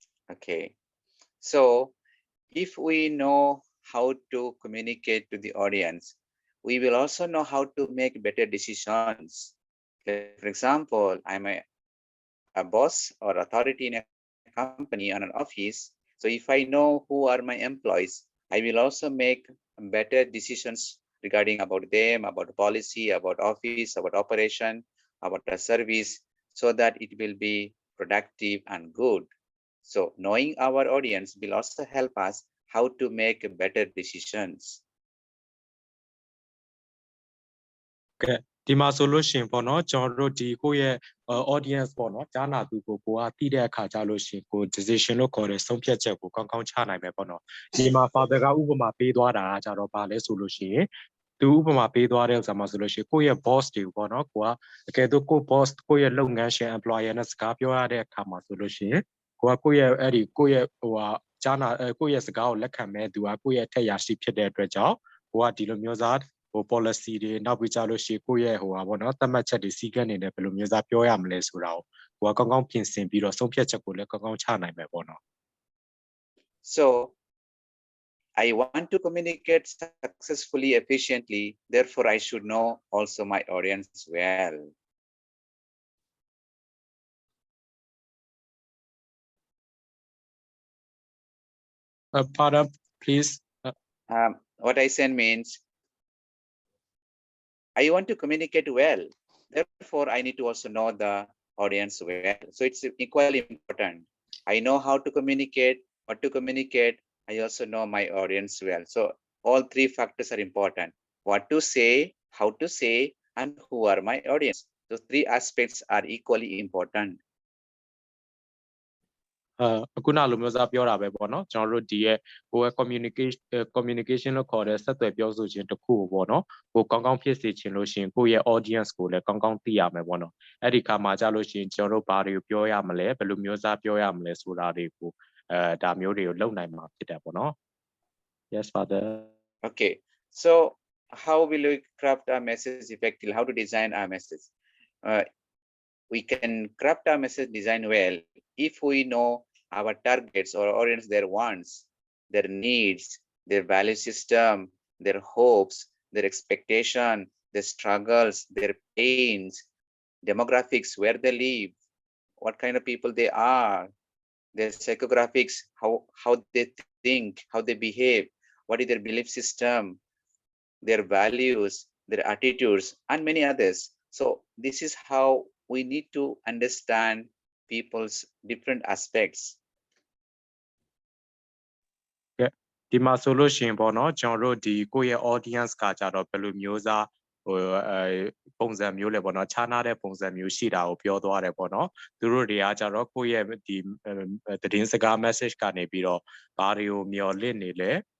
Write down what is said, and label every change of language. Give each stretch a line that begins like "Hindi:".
English: Okay, so if we know how to communicate to the audience, we will also know how to make better decisions. For example, I'm a boss or authority in a company or an office. So if I know who are my employees, I will also make better decisions regarding about them, about policy, about office, about operation, about the service, so that it will be productive and good. So knowing our audience will also help us how to make better decisions.
Burmese: ကဲဒီမှာဆိုလို့ရှိရင်ပေါ့နော်ကျွန်တော်တို့ဒီကိုယ့်ရဲ့ audience ပေါ့နော်ကြားနာသူကိုကသိတဲ့အခါကြလို့ရှိရင်ကို decision လို့ခေါ်တဲ့ဆုံးဖြတ်ချက်ကိုကောင်းကောင်းချနိုင်မယ်ပေါ့နော်ဒီမှာ father ကဥပမာပေးသွားတာကကြတော့ဗာလဲဆိုလို့ရှိရင် သူဥပမာပေးသွားတဲ့ဥစ္စာမှာဆိုလို့ရှိရင်ကိုယ့်ရဲ့ boss တွေကိုပေါ့နော်ကိုကအကယ်တော့ကို boss ကိုယ့်ရဲ့လုပ်ငန်းရှင် employer နဲ့စကားပြောရတဲ့အခါမှာဆိုလို့ရှိရင်ကိုယ့်ရဲ့အဲ့ဒီကိုယ့်ရဲ့ဟိုဟာကြားနာကိုယ့်ရဲ့စကားကိုလက်ခံမဲ့သူကကိုယ့်ရဲ့ထက်ရရှိဖြစ်တဲ့အတွက်ကြောင့်ကိုကဒီလိုမျိုးစားဟို policy တွေနောက်ပြီးကြလို့ရှိရင်ကိုယ့်ရဲ့ဟိုဟာပေါ့နော်သတ်မှတ်ချက်တွေစီကံနေတယ်ဘယ်လိုမျိုးစားပြောရမလဲဆိုတာကိုကောင်းကောင်းပြင်ဆင်ပြီးတော့ဆုံးဖြတ်ချက်ကိုလည်းကောင်းကောင်းချနိုင်မယ်ပေါ့နော်
English: So I want to communicate successfully, efficiently. Therefore, I should know also my audience well. Pardon, please. What I said means I want to communicate well. Therefore, I need to also know the audience well. So it's equally important. I know how to communicate, what to communicate. I also know my audience well. So all three factors are important. What to say, how to say, and who are my audience. Those three aspects are equally important.
Burmese: အခုနလိုမျိုးစားပြောတာပဲပေါ့နော်ကျွန်တော်တို့ဒီရဲ့ကိုယ် communication လို့ခေါ်တဲ့ဆက်သွယ်ပြောဆိုခြင်းတစ်ခုကိုပေါ့နော်ကိုကောင်းကောင်းဖြစ်စေချင်လို့ရှိရင်ကိုယ့်ရဲ့ audience ကိုလည်းကောင်းကောင်းသိရမယ်ပေါ့နော်အဲ့ဒီခါမှာကြာလို့ရှိရင်ကျွန်တော်တို့ဘာတွေကိုပြောရမလဲဘယ်လိုမျိုးစားပြောရမလဲဆိုတာတွေကိုဒါမျိုးတွေကိုလုပ်နိုင်မှာဖြစ်တယ်ပေါ့နော် Yes father.
English: Okay, so how will we craft our message effectively? How to design our message? We can craft our message design well if we know our targets or audience, their wants, their needs, their value system, their hopes, their expectation, their struggles, their pains, demographics, where they live, what kind of people they are, their psychographics, how they think, how they behave, what is their belief system, their values, their attitudes, and many others. So this is how we need to understand people's different aspects.
Burmese: ဒီမှာဆိုလို့ရှိရင်ပေါ့နော်ကျွန်တော်တို့ဒီကိုယ့်ရဲ့ audience ကကြတော့ဘယ်လိုမျိုးစားဟိုပုံစံမျိုးလဲပေါ့နော်ခြားနာတဲ့ပုံစံမျိုးရှိတာကိုပြောသွားတယ်ပေါ့နော်သူတို့တွေကကြတော့ကိုယ့်ရဲ့ဒီသတင်းစကား message ကနေပြီးတော့ဘာတွေကိုမျှော်လင့်နေလဲ